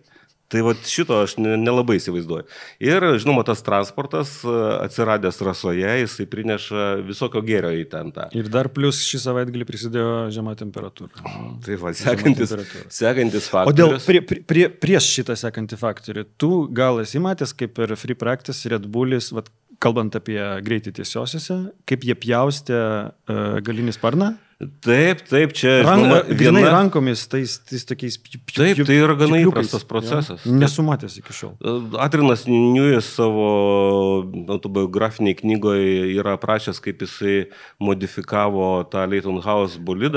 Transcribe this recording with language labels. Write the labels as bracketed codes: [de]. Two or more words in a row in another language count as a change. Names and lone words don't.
[lt] Tai va šito aš nelabai įsivaizduoju. Ir, žinoma, tas transportas atsiradęs trasoje, jisai prineša visokio gėrio į ten tą. Ir dar plus šį savaitgalį prisidėjo žema temperatūra. Tai va, sekantis faktorius. O prieš šitą sekantį faktorių, tu gal esi matęs, kaip per [en] free practice [lt] Red Bullis, kalbant apie greitį tiesiosiuose, kaip jie pjaustė galinį sparną? Taip, čia viena rankomis tais tokiais taip, tai yra gana įprastas procesas. Nesumatęs iki šiol. Adrianas Newey savo autobiografiniai knygoje yra aprašęs, kaip jisai modifikavo tą Leighton House bolidą.